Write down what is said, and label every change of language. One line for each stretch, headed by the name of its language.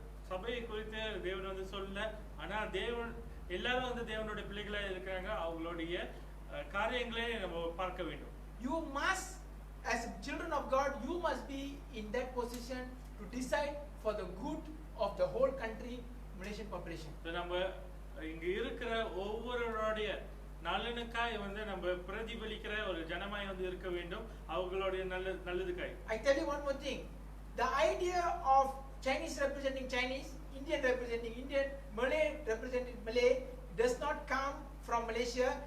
Tamil: சபையை குறித்து தேவன் வந்து சொல்ல, ஆனா தேவன் எல்லாரும் வந்து தேவனோட பிள்ளைகளா இருக்காங்க. அவங்களுடைய காரியங்களே நம்ம பார்க்க வேண்டும்.
English: You must, as children of God, you must be in that position to decide for the good of the whole country, Malaysian population.
Tamil: நம்ம இங்க இருக்கிற ஒவ்வொருவருடைய நலனுக்காய் வந்து நம்ம பிரதிபலிக்கிற ஒரு ஜனமாய் வந்து இருக்க வேண்டும். அவங்களுடைய நல்லதுக்காய்.
English: I tell you one more thing. The idea of Chinese representing Chinese, Indian representing Indian, Malay representing Malay does not come from Malaysia.